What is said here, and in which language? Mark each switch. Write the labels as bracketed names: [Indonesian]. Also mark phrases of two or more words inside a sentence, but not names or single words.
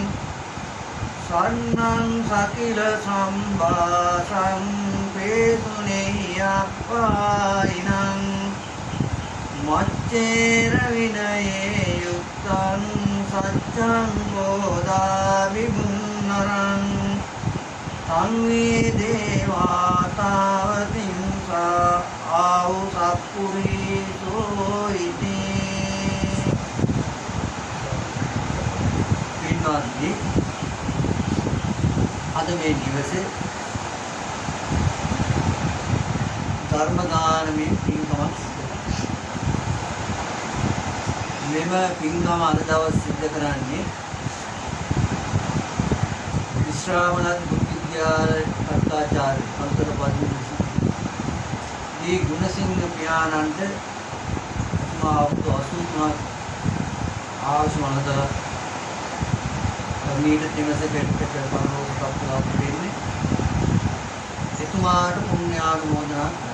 [Pali] සන්නං සකිල සම්බාසං පේසුනේයප්පායිනං මච්චේර විනයේ යුක්තං සච්ඡං බෝධා විමුන්නරං සංවේ දේවා තාවතිංසා ආවු සප්පුරීසෝ ඉති [Sinhala] පින්වත්නි අද මේ නිවසේ ධර්ම දානමේ පින්කමක් මෙම පින්කම අද දවස් සිද්ධ කරන්නේ විශ්‍රාමණත් කර්තාචාර්ය අන්තර පදිනසි දී ගුණසිංහ පියාණන්ට අවුරුදු 83ක් ආයුෂ වනතර මීට දිනසකට පරලෝක ප්‍රාප්ත වෙන්නේ එතුමාට පුණ්‍යානුමෝදනා